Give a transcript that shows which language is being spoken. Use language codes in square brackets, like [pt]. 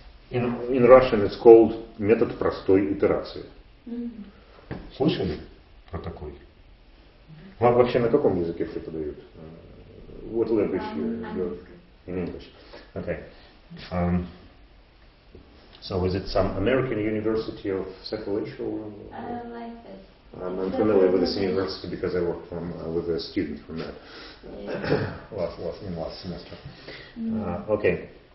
[en] In Russian it's called [ru] метод простой итерации. Слышали про такой? Вам вообще на каком языке преподают? [en] What language you're in English? Okay. So is it some American university of Central Asia? Like this. I'm familiar with this university because I worked with a student from that last semester. Okay.